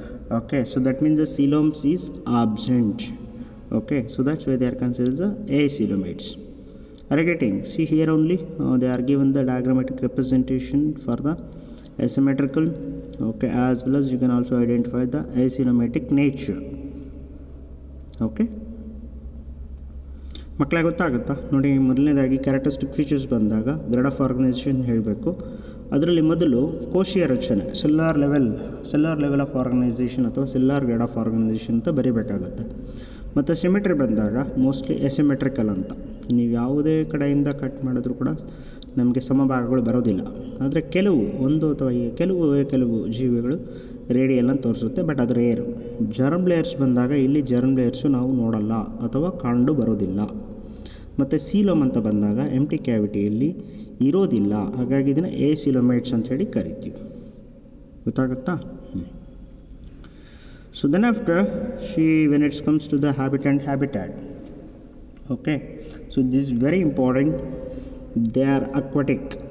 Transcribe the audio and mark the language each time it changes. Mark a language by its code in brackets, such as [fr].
[en] Okay, so that means the coelom is absent. Okay, so that's why they are considered the acoelomates. Are you getting? See here only, they are given the diagrammatic representation for the asymmetrical. Okay, as well as you can also identify the acoelomatic nature. [kn] Okay ಮಕ್ಕಳೇ, ಗೊತ್ತಾಗುತ್ತಾ ನೋಡಿ. ಮೊದಲನೇದಾಗಿ characteristic features ಬಂದಾಗ grade of organisation ಹೇಳಬೇಕು. ಅದರಲ್ಲಿ ಮೊದಲು ಕೋಶೀಯ ರಚನೆ, cellular level of organisation ಅಥವಾ ಸೆಲ್ಯುಲಾರ್ ಗ್ರೇಡ್ ಆಫ್ ಆರ್ಗನೈಸೇಷನ್ ಅಂತ ಬರೀಬೇಕಾಗತ್ತೆ. ಮತ್ತು ಸಿಮೆಟ್ರಿ ಬಂದಾಗ ಮೋಸ್ಟ್ಲಿ ಎಸಿಮೆಟ್ರಿಕಲ್ ಅಂತ. ನೀವು ಯಾವುದೇ ಕಡೆಯಿಂದ ಕಟ್ ಮಾಡಿದ್ರೂ ಕೂಡ ನಮಗೆ ಸಮಭಾಗಗಳು ಬರೋದಿಲ್ಲ. ಆದರೆ ಒಂದು ಅಥವಾ ಕೆಲವು ಜೀವಿಗಳು ರೇಡಿಯಲ್ ಅಂತ ತೋರಿಸುತ್ತೆ, ಬಟ್ ಅದು ರೇರು. ಜರ್ಮ್ ಲೇಯರ್ಸ್ ಬಂದಾಗ ಇಲ್ಲಿ ಜರ್ಮ್ ಲೇಯರ್ಸು ನಾವು ನೋಡಲ್ಲ ಅಥವಾ ಕಂಡು ಬರೋದಿಲ್ಲ. ಮತ್ತು ಸೀಲೋಮ್ ಅಂತ ಬಂದಾಗ ಎಂಟಿ ಕ್ಯಾವಿಟಿಯಲ್ಲಿ ಇರೋದಿಲ್ಲ, ಹಾಗಾಗಿ ಇದನ್ನು ಏಸಿಲೋಮೇಟ್ಸ್ ಅಂತ ಹೇಳಿ ಕರಿತೀವಿ. ಗೊತ್ತಾಗುತ್ತಾ? [en] So then after when it comes to the habitat. Okay, so this is very important. They are aquatic.